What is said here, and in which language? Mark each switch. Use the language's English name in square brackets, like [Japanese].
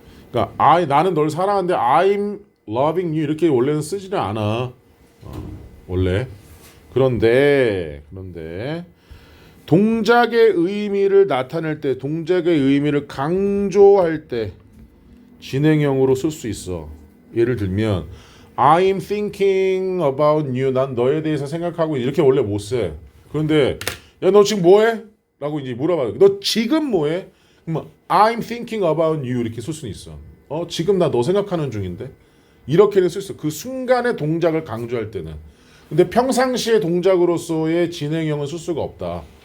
[Korean] 그러니까 나는 널 사랑하는데 [English] I'm loving you [Korean] 이렇게 원래는 쓰지는 않아. 원래. 그런데 동작의 의미를 나타낼 때, 동작의 의미를 강조할 때 진행형으로 쓸 수 있어. [English] 예를 들면 I'm thinking about you. [Korean] 난 너에 대해서 생각하고 이렇게 원래 못 써. 그런데 야, 너 지금 뭐해? 라고 이제 물어봐요. 너 지금 뭐해? 그러면 [English] I'm thinking about you [Korean] 이렇게 쓸 수는 있어. 지금 나 너 생각하는 중인데. 이렇게는 쓸 수 있어. 그 순간의 동작을 강조할 때는. 근데 평상시의 동작으로서의 진행형은 쓸 수가 없다.